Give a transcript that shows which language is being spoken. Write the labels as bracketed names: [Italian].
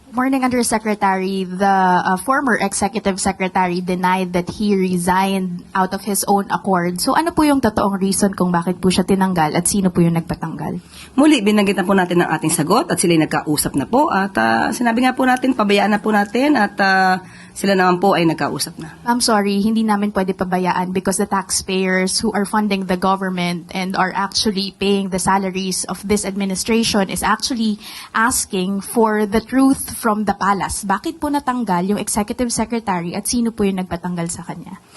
[English] Morning, Undersecretary. The former executive secretary denied that he resigned out of his own accord. [Filipino] So ano po yung totoong reason kung bakit po siya tinanggal at sino po yung nagpatanggal? Muli, binanggit na po natin ang ating sagot at sila'y nagkausap na po. At sinabi nga po natin, pabayaan na po natin at sila naman po ay nagkausap na. [English] I'm sorry, [Filipino] hindi namin pwede pabayaan [English] because the taxpayers who are funding the government and are actually paying the salaries of this administration is actually asking for the truth from the palace. [Filipino] Bakit po natanggal yung executive secretary at sino po yung nagpatanggal sa kanya?